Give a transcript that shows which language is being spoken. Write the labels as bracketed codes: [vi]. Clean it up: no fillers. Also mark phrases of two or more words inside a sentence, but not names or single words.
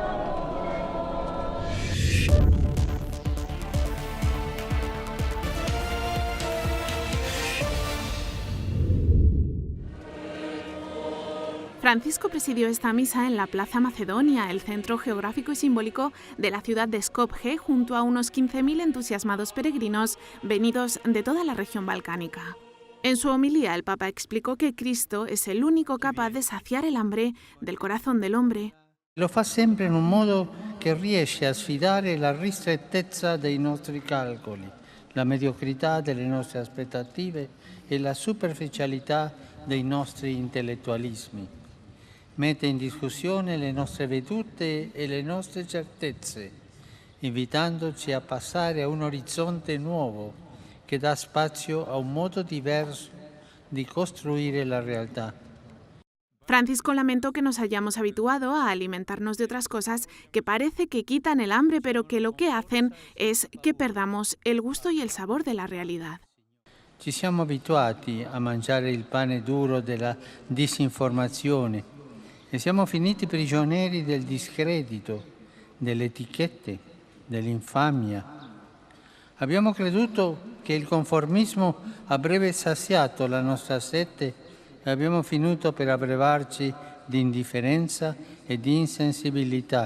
[es] Francisco presidió esta misa en la Plaza Macedonia, el centro geográfico y simbólico de la ciudad de Skopje, junto a unos 15.000 entusiasmados peregrinos venidos de toda la región balcánica. En su homilía, el Papa explicó que Cristo es el único capaz de saciar el hambre del corazón del hombre. [it] Lo fa sempre in un modo che riesce a sfidare la ristrettezza dei nostri calcoli, la mediocrità delle nostre aspettative e la superficialità dei nostri intellettualismi. Mette in discussione le nostre vedute e le nostre certezze, invitandoci a passare a un orizzonte nuovo che dà spazio a un modo diverso di costruire la realtà. [es] Francisco lamentó que nos hayamos habituado a alimentarnos de otras cosas que parece que quitan el hambre, pero que lo que hacen es que perdamos el gusto y el sabor de la realidad. [it] Ci siamo abituati a mangiare il pane duro della disinformazione e siamo finiti prigionieri del discredito, delle etichette, dell'infamia. Abbiamo creduto che il conformismo avrebbe saziato la nostra sete e abbiamo finito per abbrevarci di indifferenza e di insensibilità.